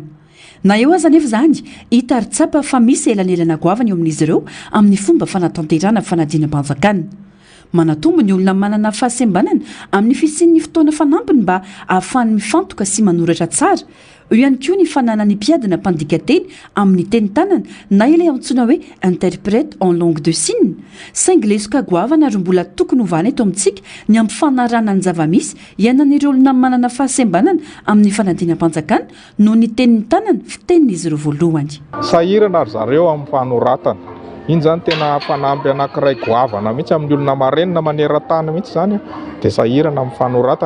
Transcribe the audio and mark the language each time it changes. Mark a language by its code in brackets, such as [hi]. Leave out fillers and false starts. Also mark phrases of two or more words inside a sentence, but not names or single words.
[mg] Na eo aza nefa zany hita ary tsapa fa misy elanelana goavana eo amin'izy ireo amin'ny fomba fanatanterana fanadinam-panjakana. Manatombo ny olona manana fahasembanana amin'ny fisian'ny fotoana fanampiny mba ahafahany mifantoka sy manoratra tsara. Eo ihany koa ny fananany mpiadina mpandika teny amin'ny teny tanana na ilay antsoina hoe [fr] interprète en langue de signe. [mg] Saingy lesoka goavana ary mbola tokony hovana eto amintsika ny ampifanarana ny zava-misy ianan'ireo olona manana fahasembanana amin'ny fanadinam-panjakana noho ny tenin'ny tanana fitenin'izy ireo voalohany. Sahirana ry zareo amin'ny fanoratana. Iny zany tena fanampy anankiray goavana mihitsy amin'ny olona marenina maneran-tany mihitsy zany dia sahirana amin'ny fanoratana.